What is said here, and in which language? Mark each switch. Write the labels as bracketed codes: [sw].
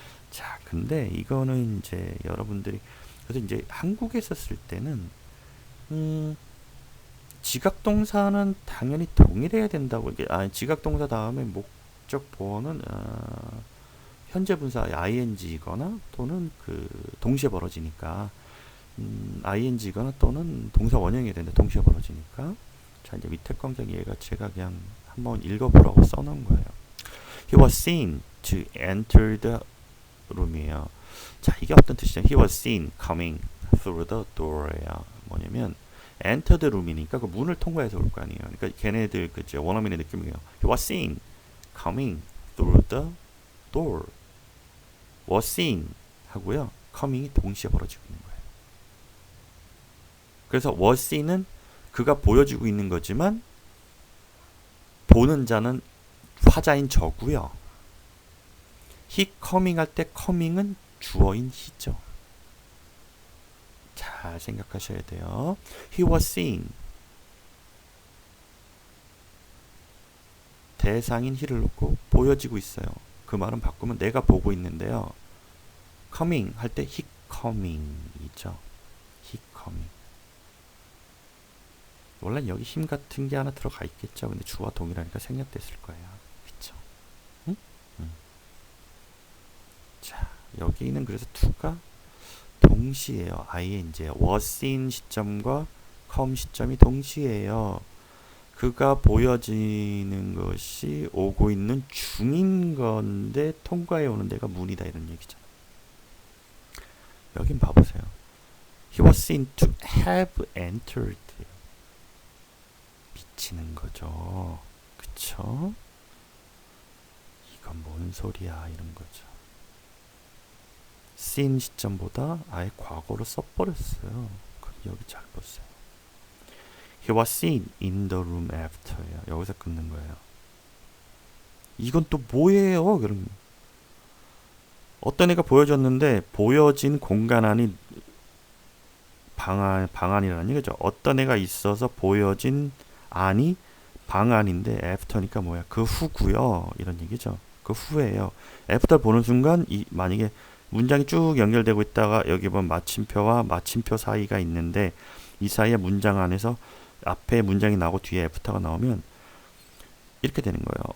[ko] 자, 근데 이거는 이제 여러분들이 그래서 이제 한국에서 쓸 때는 지각동사는 당연히 동일해야 된다고 이게 지각동사 다음에 목적 보어는 현재 분사 ing거나 또는 그 동시에 벌어지니까 ing거나 또는 동사 원형이 되는데 동시에 벌어지니까 자, 이제 밑에 검색 얘가 제가 그냥 한번 읽어보라고 써놓은 거예요. [en] He was seen to enter the room이에요. [ko] 자, 이게 어떤 뜻이죠? [en] He was seen coming through the door예요. [ko] 뭐냐면 enter the room이니까 그 문을 통과해서 올 거 아니에요. 그러니까 걔네들 그죠 원어민의 느낌이에요. [en] He was seen coming through the door. was seen 하고요. [ko] coming이 동시에 벌어지고 있는 거예요. 그래서 was seen은 그가 보여지고 있는 거지만 보는 자는 화자인 저고요. [en] he coming [ko] 할 때 coming은 주어인 he죠. 잘 생각하셔야 돼요. [en] he was seen [ko] 대상인 he를 놓고 보여지고 있어요. 그 말은 바꾸면 내가 보고 있는데요. [en] coming [ko] 할 때 [en] he coming이죠. he coming. [ko] 원래 여기 힘 같은 게 하나 들어가 있겠죠. 근데 주와 동일하니까 생략됐을 거예요. 그쵸? 응? 자, 여기는 그래서 to가 동시에요. [en] ing was seen 시점과 come 시점이 동시에요. [ko] 그가 보여지는 것이 오고 있는 중인 건데 통과해 오는 데가 문이다 이런 얘기잖아. 여긴 봐보세요. [en] He was seen to have entered. [ko] 미치는 거죠. 그쵸? 이건 뭔 소리야 이런 거죠. seen 시점보다 아예 과거로 써버렸어요. 그럼 여기 잘 보세요. [en] He was seen in the room after예요. [ko] 여기서 끊는 거예요. 이건 또 뭐예요? 그럼 어떤 애가 보여졌는데 보여진 공간 안이 방안이라는 얘기죠. 어떤 애가 있어서 보여진 안이 방안인데 after니까 뭐야? 그 후고요. 이런 얘기죠. 그 후에요. after 보는 순간 만약에 문장이 쭉 연결되고 있다가 여기 보면 마침표와 마침표 사이가 있는데 이 사이에 문장 안에서 앞에 문장이 나오고 뒤에 after가 나오면 이렇게 되는 거예요.